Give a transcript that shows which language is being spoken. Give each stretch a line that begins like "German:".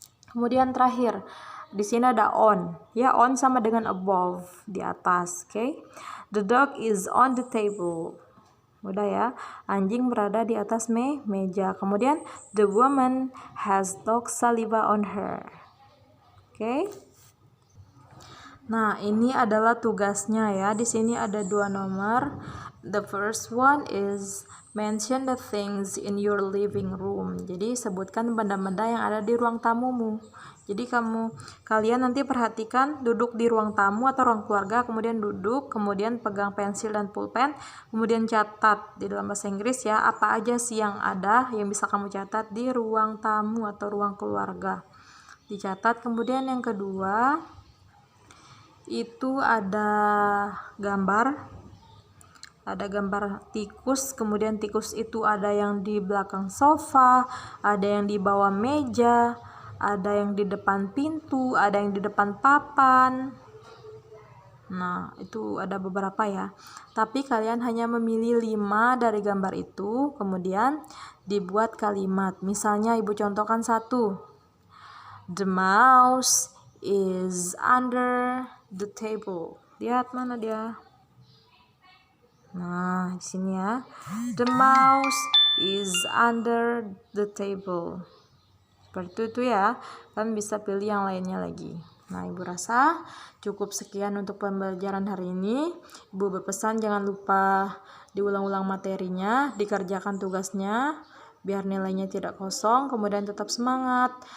Indonesian: Kemudian terakhir, di sini ada on. Ya, on sama dengan above, di atas, oke?
English: The dog is on the table.
Indonesian: Mudah ya. Anjing berada di atas meja. Kemudian
English: the woman has dog saliva on her.
Indonesian: Oke? Nah, ini adalah tugasnya ya. Di sini ada 2 nomor.
English: The first one is mention the things in your living room.
Indonesian: Jadi sebutkan benda-benda yang ada di ruang tamumu. Jadi kalian nanti perhatikan duduk di ruang tamu atau ruang keluarga, kemudian duduk, kemudian pegang pensil dan pulpen, kemudian catat di dalam bahasa Inggris ya, apa aja sih yang ada yang bisa kamu catat di ruang tamu atau ruang keluarga. Dicatat. Kemudian yang kedua, itu ada gambar tikus, kemudian tikus itu ada yang di belakang sofa, ada yang di bawah meja, ada yang di depan pintu, ada yang di depan papan. Nah, itu ada beberapa ya. Tapi kalian hanya memilih 5 dari gambar itu, kemudian dibuat kalimat. Misalnya ibu contohkan 1.
English: The mouse is under the table.
Indonesian: Lihat mana dia? Nah, di sini ya.
English: The mouse is under the table.
Indonesian: Seperti itu ya. Kalian bisa pilih yang lainnya lagi. Nah, ibu rasa cukup sekian untuk pembelajaran hari ini. Ibu berpesan jangan lupa diulang-ulang materinya, dikerjakan tugasnya, biar nilainya tidak kosong, kemudian tetap semangat.